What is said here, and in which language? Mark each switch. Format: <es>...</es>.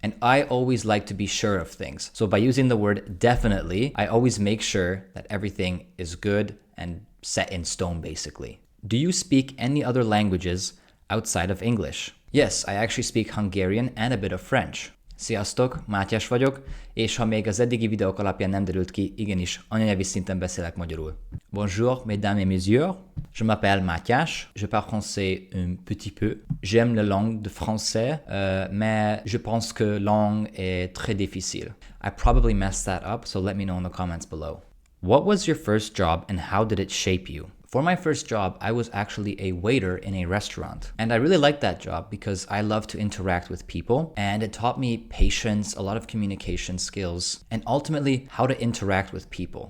<en>And I always like to be sure of things. So by using the word definitely, I always make sure that everything is good and set in stone, basically. Do you speak any other languages outside of English? Yes, I actually speak Hungarian and a bit of French.</en> <hu>Sziasztok, Mátyás vagyok, és ha még az eddigi videók alapján nem derült ki, igenis, anyanyelvi szinten beszélek magyarul.</hu> <fr>Bonjour, mesdames et messieurs. Je m'appelle Matyas. Je parle français un petit peu. J'aime la langue de français, mais je pense que la langue est très difficile.</fr> <en>I probably messed that up, so let me know in the comments below. What was your first job and how did it shape you? For my first job, I was actually a waiter in a restaurant. And I really liked that job because I love to interact with people and it taught me patience, a lot of communication skills, and ultimately how to interact with people.</en>